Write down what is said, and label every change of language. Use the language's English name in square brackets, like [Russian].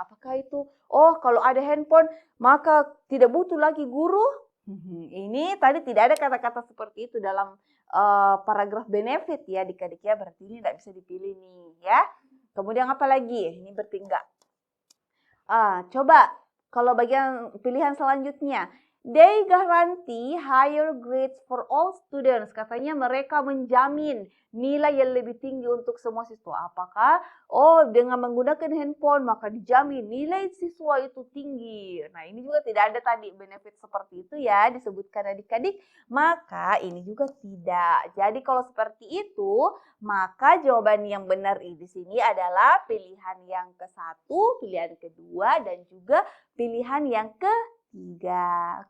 [Indonesian] Apakah itu? Oh, kalau ada handphone maka tidak butuh lagi guru. Ini tadi tidak ada kata-kata seperti itu dalam paragraf benefit ya adik-adik ya. Berarti ini tidak bisa dipilih nih ya. Kemudian apa lagi? Ini berarti enggak. Coba kalau bagian pilihan selanjutnya. [English] They guarantee higher grades for all students. [Indonesian] Katanya mereka menjamin nilai yang lebih tinggi untuk semua siswa. Apakah? Oh, dengan menggunakan handphone maka dijamin nilai siswa itu tinggi. Nah, ini juga tidak ada tadi benefit seperti itu ya disebutkan adik-adik. Maka ini juga tidak. Jadi kalau seperti itu, maka jawaban yang benar di sini adalah pilihan yang ke-1, pilihan kedua, dan juga pilihan yang ketiga.